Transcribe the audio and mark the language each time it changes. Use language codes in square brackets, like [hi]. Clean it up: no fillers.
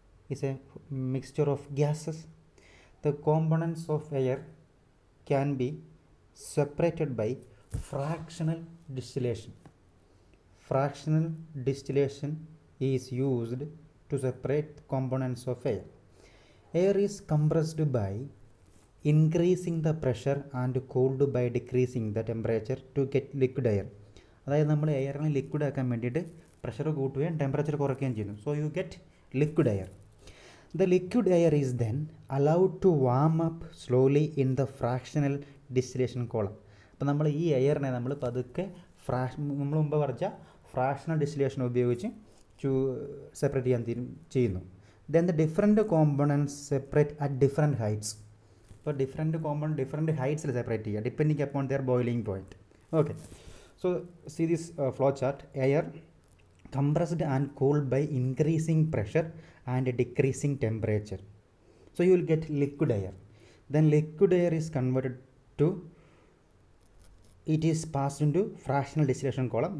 [en] It's a mixture of gases. The components of air can be separated by fractional distillation. Fractional distillation is used to separate components of air. Air is compressed by increasing the pressure and cooled by decreasing the temperature to get liquid air. [ml] അതായത് നമ്മൾ എയറിനെ liquid ആക്കാൻ വേണ്ടിയിട്ട് pressure കൂട്ടുകയും temperature കുറയ്ക്കുകയും ചെയ്യുന്നു. [en] So you get liquid air. The liquid air is then allowed to warm up slowly in the fractional distillation column. [ml] അപ്പോൾ നമ്മൾ ഈ എയറിനെ നമ്മൾ പതുക്കെ നമ്മൾ മുമ്പ് പറഞ്ഞ ഫ്രാക്ഷണൽ ഡിസ്റ്റിലേഷൻ ഉപയോഗിച്ച് സെപ്പറേറ്റ് ചെയ്യുന്നു. [en] Then the different components separate at different heights. [ml] ഇപ്പോൾ ഡിഫറെൻറ്റ് ഹൈറ്റ്സിൽ സെപ്പറേറ്റ് ചെയ്യുക [en] Depending upon their boiling point. Okay, so see this flow chart. Air compressed and cooled by increasing pressure and decreasing temperature. So you will get liquid air. Then liquid air is converted to, it is passed into fractional distillation column.